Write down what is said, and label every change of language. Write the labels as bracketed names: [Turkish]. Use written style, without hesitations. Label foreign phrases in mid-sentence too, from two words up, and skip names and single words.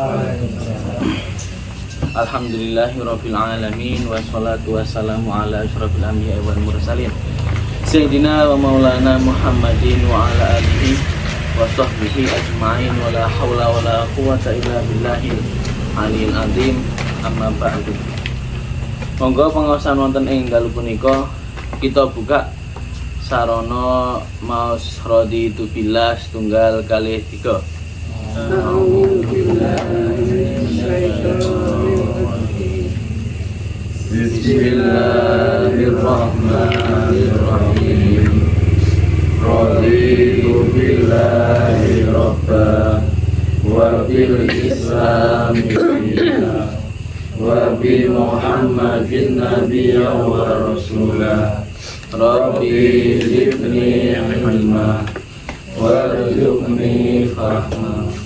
[Arabic] الحمد لله رب العالمين والصلاة والسلام على أشرف الأنبياء والمرسلين سيدنا ومولانا محمد وعلى آله وصحبه أجمعين ولا حول ولا قوة إلا بالله العلي العظيم. أما بعد. [Javanese] Monggo pangaosan wonten ing dalu punika kita buka sarana maos [Arabic] رضيت بالله [Javanese] setunggal kalih 3. [Arabic] بسم الله الرحمن الرحيم. رضيت بالله ربا وبالإسلام دينا وبمحمد نبيا ورسولا. رب زدني علما وارزقني فهما.